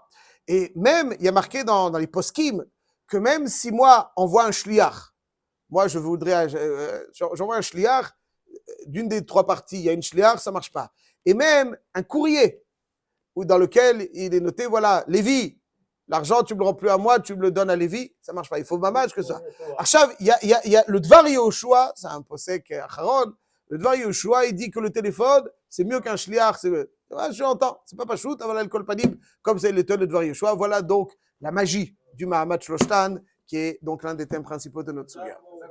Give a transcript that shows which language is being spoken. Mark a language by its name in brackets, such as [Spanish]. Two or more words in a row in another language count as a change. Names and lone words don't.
[French] Et même, il y a marqué dans les poskim que même si moi envoie un shliach, moi je voudrais, j'envoie un shliach d'une des trois parties, il y a une shliach, ça marche pas. Et même un courrier dans lequel il est noté, voilà, Lévi, l'argent tu me le rends plus à moi, tu me le donnes à Lévi, ça marche pas. Il faut mamash que ça. Achav, il y a le Dvar Yehoshua, c'est un posek acharon. Le Dvar Yehoshua, il dit que le téléphone, c'est mieux qu'un shliach. Je l'entends, c'est pas pachout, voilà le kolpanim, comme c'est le Dvar Yehoshua. Voilà donc la magie du [Hebrew] מעמד שלשתן, [French] qui est donc l'un des thèmes principaux de notre souga.